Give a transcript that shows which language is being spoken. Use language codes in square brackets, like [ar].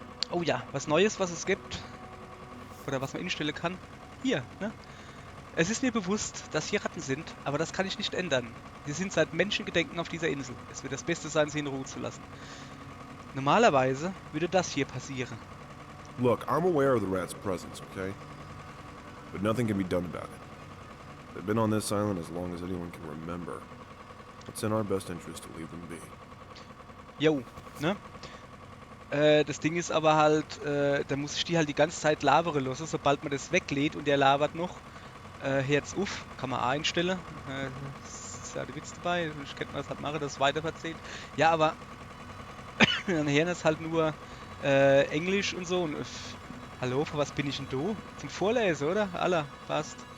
[de] Oh ja, was Neues, was es gibt. Oder was man instellen kann. Hier, ne? Es ist mir bewusst, dass hier Ratten sind, aber das kann ich nicht ändern. Sie sind seit Menschengedenken auf dieser Insel. Es wird das Beste sein, sie in Ruhe zu lassen. Normalerweise würde das hier passieren. [en] Look, I'm aware of the rat's presence, okay? But nothing can be done about it. They've been on this island as long as anyone can remember. It's in our best interest to leave them be. [de] Jo, ne? Das Ding ist aber halt, da muss ich die halt die ganze Zeit labern lassen, sobald man das weglädt und der labert noch. Herz auf, kann man auch einstellen. Ist ja der Witz dabei, ich könnte man das halt machen, das weiter verzählt. Ja, aber dann hören es halt nur Englisch und so. Und, hallo, für was bin ich denn da? Zum Vorlesen, oder? Aller, passt.